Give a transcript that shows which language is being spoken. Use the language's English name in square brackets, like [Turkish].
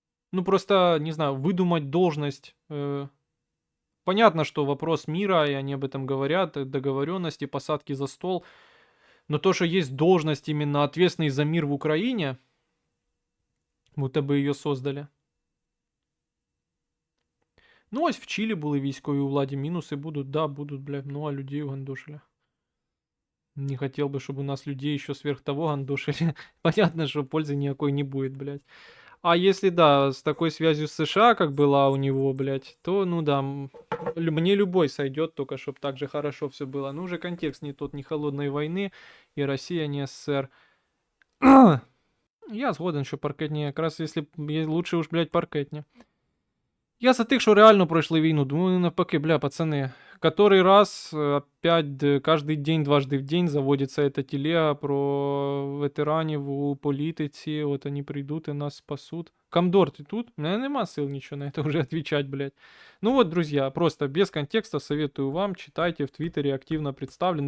[Russian] Ну, просто, не знаю, выдумать должность. Понятно, что вопрос мира, и они об этом говорят, договоренности, посадки за стол. Но то, что есть должность именно ответственной за мир в Украине, будто бы ее создали. [Ukrainian] Ну, ось в Чилі були військові у владі, мінуси будуть, да, будуть, блядь, ну, а людей угандошили. [Russian] Не хотел бы, чтобы у нас людей еще сверх того гандошили. Понятно, что пользы никакой не будет, блядь. А если, да, с такой связью с США, как была у него, блядь, то, ну да, мне любой сойдет, только чтобы так же хорошо все было. Ну, уже контекст не тот, ни холодной войны, и Россия, не СССР. [Ukrainian] Я згоден, що паркетні, якраз якщо лучше уж, блядь, паркетні. Я за тих, що реально пройшли війну. [Russian] Думаю, навпаки, бля, пацаны. Который раз опять каждый день, дважды в день заводится эта телега про [Ukrainian] ветеранів у політиці. [Russian] От они прийдуть і нас спасут. Комдор, ты тут? У меня нема сил ничего на это уже отвечать, блядь. Ну вот, друзья, просто без контекста советую вам, читайте, в Твиттере активно представлен.